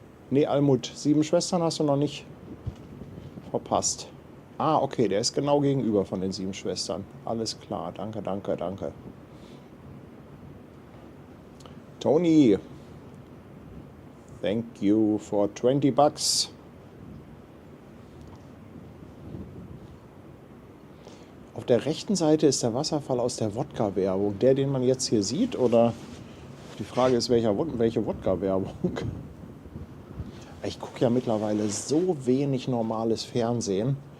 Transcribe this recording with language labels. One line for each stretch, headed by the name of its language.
German: Nee, Almut, 7 Schwestern hast du noch nicht verpasst. Ah, okay, der ist genau gegenüber von den 7 Schwestern. Alles klar, danke, danke, danke.
English: Tony, thank you for 20 bucks.
German: Auf der rechten Seite ist der Wasserfall aus der Wodka-Werbung. Der, den man jetzt hier sieht, oder? Die Frage ist, welche Wodka-Werbung? Ich gucke ja mittlerweile so wenig normales Fernsehen.